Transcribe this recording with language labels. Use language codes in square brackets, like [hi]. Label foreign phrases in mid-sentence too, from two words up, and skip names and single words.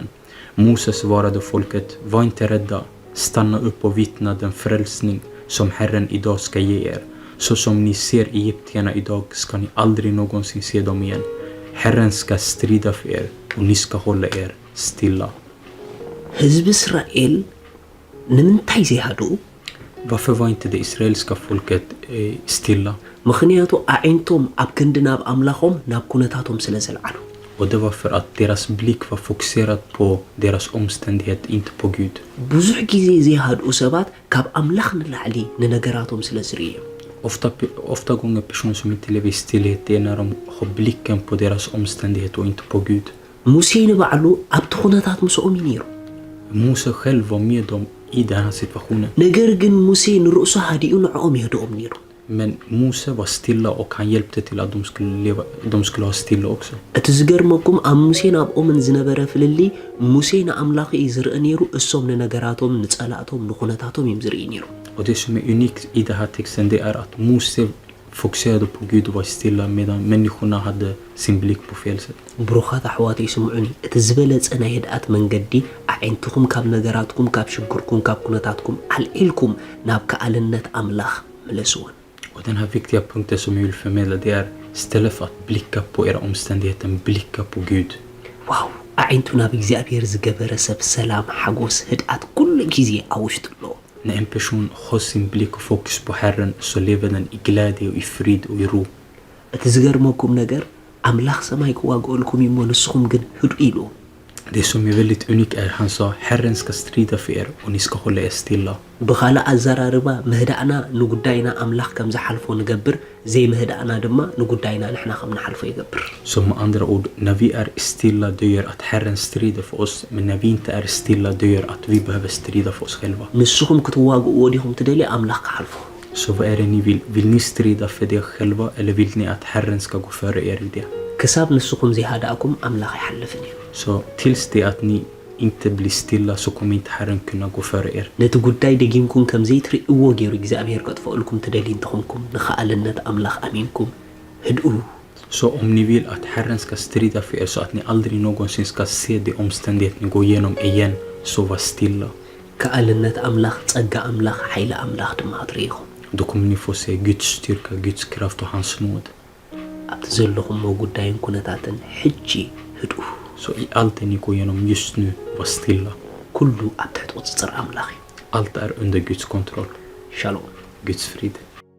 [sv] Moses svarade folket: var inte rädda. Stanna upp och vittna den frälsning som Herren idag ska ge er. Så som ni ser egyptierna idag ska ni aldrig någonsin se dem igen. Herren ska strida för er och ni ska hålla er stilla. [ti] ህዝቢ እስራኤል ንምንታይ ዘይሃዱ? [sv] Varför var inte det israeliska folket stilla? [ti] ምክንያቱ ኣዒንቶም ኣብ ክንዲ ናብ ኣምላኾም ናብ ኩነታቶም ስለ ዘለዓሉ [sv] Och det var för att deras blick var fokuserad på deras omständighet, inte på Gud. [ti] ብዙሕ ግዜ ዘይሃድኡ ሰባት ካብ ኣምላኽ ንላዕሊ ንነገራቶም ስለ ዝርእዩ [sv] Ofta gånger personer som inte lever i stillhet, det är när de har blicken på deras omständighet och inte på Gud. [ti] ሙሴ ንባዕሉ ኣብቲ ኩነታት ምስኦም እዩ ነይሩ [sv] Mose själv var med dem i den här situationen. [ti] ነገር ግን ሙሴ ንርእሱ ሃዲኡ ንዕኦም ይህድኦም ነይሩ [sv] Men Mose var stilla och han hjälpte till att de skulle ha stilla också. [ti] እቲ ዝገርመኩም ኣብ ሙሴ ናብኦምን ዝነበረ ፍልሊ ሙሴ ንኣምላኽ እዩ ዝርኢ ነይሩ እሶም ንነገራቶም ንጸላእቶም ንኩነታቶም እዮም ዝርኢ ነይሩ [sv] Och det som är unikt i den här texten, det är att Mose fokuserade på Gud och var stilla medan människorna hade sin blick på fel sätt. [ti] ብሩኻት ኣሕዋት ይስምዑኒ እቲ ዝበለጸ ናይ ህድኣት መንገዲ ኣዒንትኩም ካብ ነገራትኩም ካብ ሽግርኩም ካብ ኩነታትኩም ኣልዒልኩም ናብ ከኣልነት ኣምላኽ መለስዎን [sv] Och den här viktiga punkten som jag vill förmedla, det är istället för att blicka på era omständigheter, blicka på Gud. [ti] ዋው ኣዒንቱ ናብ እግዚኣብሔር ዝገበረ ሰብ ሰላም ሓጎስ ህድኣት ኩሉ ግዜ ኣብ ውሽጡ ኣለዎ [sv] När en person har sin blick och fokus på Herren så lever den i glädje och i frid och i ro. [ti] እቲ ዝገርመኩም ነገር ኣምላኽ ሰማይ ክዋግአልኩም እሞ ንስኹም ግን ህዱ ኢሉ [sv] Det som är väldigt unikt är han sa: Herren ska strida för er och ni ska hålla er stilla. [ti] ብኻልእ ኣዘራርባ ምህዳእና ንጉዳይና ኣምላኽ ከም ዝሓልፎ ንገብር ዘይ ምህዳእና ድማ ንጉዳይና ንሕና ከም ንሓልፎ ይገብር [sv] Så med andra ord, när vi är stilla det gör att Herren strider för oss, men när vi inte är stilla det gör att vi behöver strida för oss själva. [ti] ንስኹም ክትዋግእዎ ዲኹም ትደልዩ ኣምላኽ ክሓልፎ [sv] Så vad är det ni vill? Vill ni strida för er själva eller vill ni att Herren ska gå före er i det? [ti] ክሳብ ንስኹም ዘይሃዳእኩም ኣምላኽ ይሓልፍን እዩ [sv] Så tills det att ni inte blir stilla så kommer inte Herren kunna gå före er. [ti] ነቲ ጉዳይ ደጊምኩም ከም ዘይትርእይዎ ገይሩ እግዚኣብሔር ከጥፍአልኩም ትደልዩ እንትኾንኩም ንኸኣልነት ኣምላኽ ኣሚንኩም ህድኡ [sv] Så om ni vill att Herren ska strida för er så att ni aldrig någonsin ska se de omständigheter ni går igenom igen, så var stilla. [ti] ከኣልነት ኣምላኽ ጸጋ ኣምላኽ ሓይሊ ኣምላኽ ድማ ትርእይኹም [sv] Då kommer ni få se Guds styrka, Guds kraft och hans nåd. [ti] ኣብቲ ዘለኹምዎ ጉዳይን ኩነታትን ሕጂ ህድኡ [sv] Så i allt det ni går igenom just nu, var stilla. [ti] ኩሉ ኣብ ትሕቲ ቁፅፅር ኣምላኽ እዩ [sv] Allt är under Guds kontroll. [ti] ሻሎም [sv] Guds frid.